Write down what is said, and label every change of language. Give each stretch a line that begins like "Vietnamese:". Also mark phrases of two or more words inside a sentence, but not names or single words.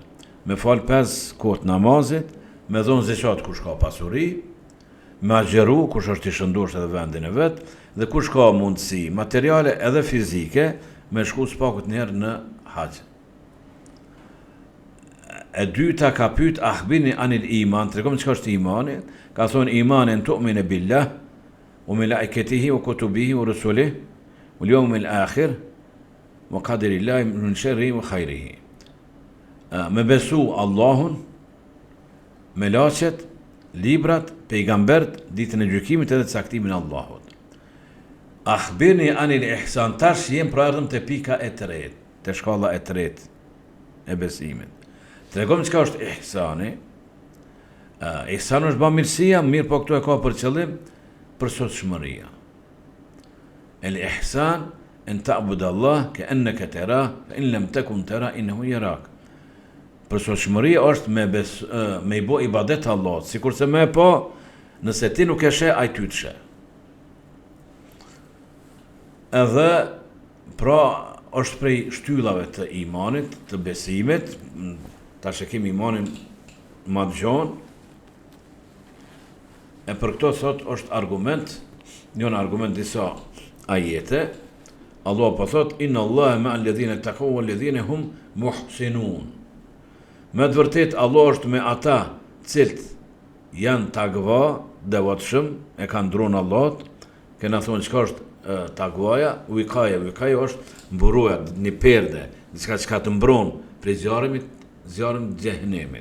Albanian: Me fal 5 kohët namazit, me dhon zeqat kush ka pasuri, me agjeru kush është I shëndosh edhe vendin e vet, dhe kush ka mundësi materiale edhe fizike me shku s'pakut njerë në haxh. E dyta ka pyet
Arabic: أخبرني عن الإيمان,
Albanian: tregom çka është imani. Ka thonë imanin
Arabic: تؤمن بالله وملائكته وكتبه ورسله واليوم الآخر وقدر الله من شره وخيره.
Albanian: Me besu Allahun, melaqet, librat, pejgambert, ditën e gjykimit edhe caktimin e Allahut.
Arabic: أخبرني عن الإحسان,
Albanian: tash jem pra erdhëm te pika e tretë, te shkalla e tretë e besimit. Tregom çka është ihsani. Ihsani është bamirësia, mirë po këtu e ka për qëllim përsosshmëria.
Arabic: الإحسان أن تعبد الله كأنك تراه فإن لم تكن تراه إنه يراك.
Albanian: Përsosshmëria është me I bë ibadet Allahut, sikurse më po nëse ti nuk e sheh ai ty të sheh. Edhe pra është prej shtyllave të imanit, të besimit. Tash e kemi imanin ma dëgjon. E për këto thot është argument, njën argument disa ajete. Allah po thot
Arabic: إن الله مع الذين اتقوا والذين هم محسنون.
Albanian: Me të vërtet Allah është me ata cilët janë takva, devotshëm, e kanë ndruan Allahut. Kena thonë çka është takvaja, wikaja është mburoja, një perde, diçka çka të mbron prej zjarrit xhehenemit.